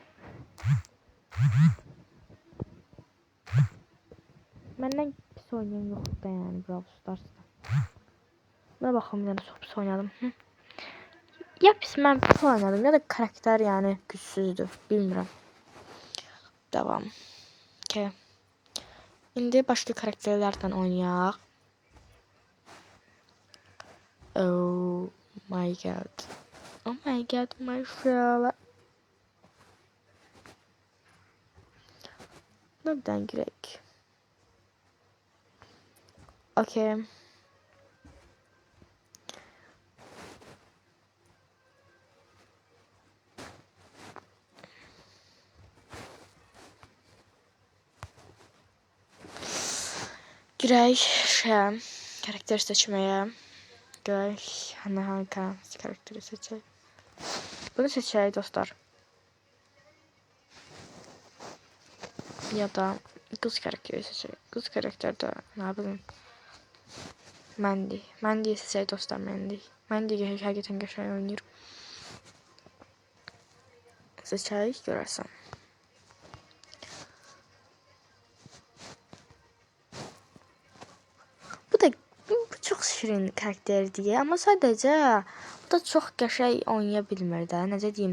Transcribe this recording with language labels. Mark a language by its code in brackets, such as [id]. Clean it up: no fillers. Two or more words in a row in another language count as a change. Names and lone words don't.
[az] Məndən pis oynayan yoxdur da yəni Brawl Stars'da. Buna baxım, yəni çox pis oynadım. Ya pis mən pis oynadım ya da karakter yəni gücsüzdür. Bilmirəm. Devam. Okay. İndi başqa karakterlərdən oynayaq. [en] Oh my god. Oh my god, [tr] maşallah. Nereden girek? [az] Okay. Girək karakter seçməyə. Görək hangi karakteri seçək. Bunu seçək dostlar. Ya da kız karakteri seçək. Kız karakter də nə bilim. Mandy seçək dostlar, Mandy. Mandy həqiqətən qəşəng oynayır. Seçək görərsən. Bu çox şirin karakterdir, amma sadəcə bu da çox qəşəng oynaya bilmir də, necə deyim.